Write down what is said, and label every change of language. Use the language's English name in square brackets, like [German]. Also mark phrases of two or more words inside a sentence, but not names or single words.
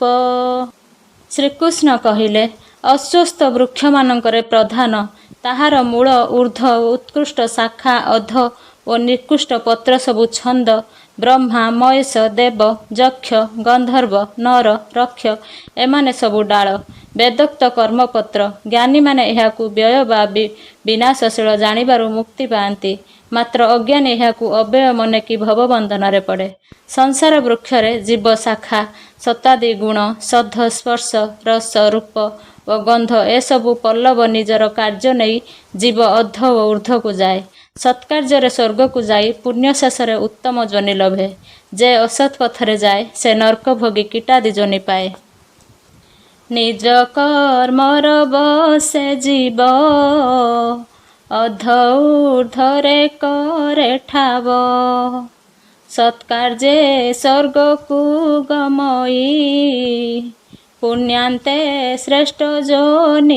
[Odia] ଶ୍ରୀକୃଷ୍ଣ କହିଲେ ଅସ୍ୱସ୍ଥ ବୃକ୍ଷ ମାନକରେ ପ୍ରଧାନ ତାହାର ମୂଳ ଊର୍ଦ୍ଧ୍ୱ ଉତ୍କୃଷ୍ଟ ଶାଖା ଅଧ ଓ ନିକୃଷ୍ଟ ପତ୍ର ସବୁ ଛନ୍ଦ ବ୍ରହ୍ମା ମହେଶ ଦେବ ଯକ୍ଷ ଗନ୍ଧର୍ବ ନର ରକ୍ଷ ଏମାନେ ସବୁ ଡାଳ ବେଦୋକ୍ତ କର୍ମପତ୍ର ଜ୍ଞାନୀ ମାନେ ଏହାକୁ ବ୍ୟୟ ବା ବିନାଶଶୀଳ ଜାଣିବାରୁ ମୁକ୍ତି ପାଆନ୍ତି ମାତ୍ର ଅଜ୍ଞାନୀ ଏହାକୁ ଅବ୍ୟୟ ମନେ କି ଭବବନ୍ଧନ ରେ ପଡ଼େ। ସଂସାର ବୃକ୍ଷରେ ଜୀବ ଶାଖା ସତାଦି ଗୁଣ ଶବ୍ଦ ସ୍ପର୍ଶ ରସ ରୂପ ବ ଗନ୍ଧ ଏସବୁ ପଲ୍ଲବ ନିଜର କାର୍ଯ୍ୟ ନହିଁ ଜୀବ ଅଧ ବ ଊର୍ଦ୍ଧ୍ୱ କୁ ଯାଏ ସତ୍କାର୍ଯ୍ୟ ସ୍ୱର୍ଗ କୁ ଯାଇ ପୁଣ୍ୟ ଶେଷ ଉତ୍ତମ ଯୋନି ଲଭେ ଯେ ଅସତ ପଥରେ ଯାଏ ସେ ନର୍କ ଭୋଗି କୀଟାଦି ଯୋନି ପାଏ ନିଜ କର୍ମର ବଶେ ଜୀବ ଅଧ ଊର୍ଦ୍ଧ୍ୱରେ କରେ ଠାବ ସତ୍କାର୍ଯ୍ୟେ ସ୍ୱର୍ଗ କୁ ଗମଇ ପୁଣ୍ୟାନ୍ତେ ଶ୍ରେଷ୍ଠ ଯୋନି